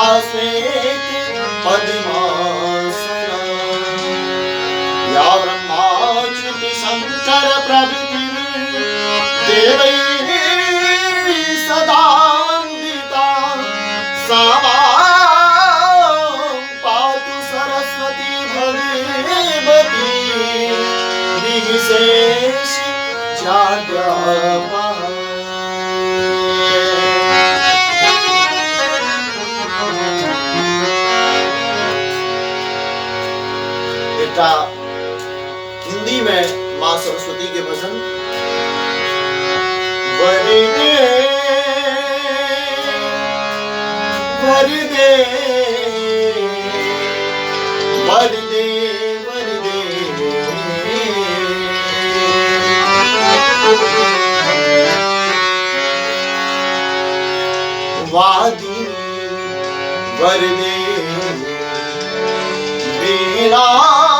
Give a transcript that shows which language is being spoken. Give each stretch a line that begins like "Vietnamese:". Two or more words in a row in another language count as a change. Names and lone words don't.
Sanskrit: श्वेत पद्मासना या ब्रह्माच्युत शंकर प्रभृति देवैः सदा वन्दिता सा पातु सरस्वती भगवती निर्विशेष जाड्यापहा।
Hindi: बेटा हिंदी में माँ सरस्वती के भजन
Sanskrit: वरदे वरदे वरदे वरदे वादी वरदे वीणा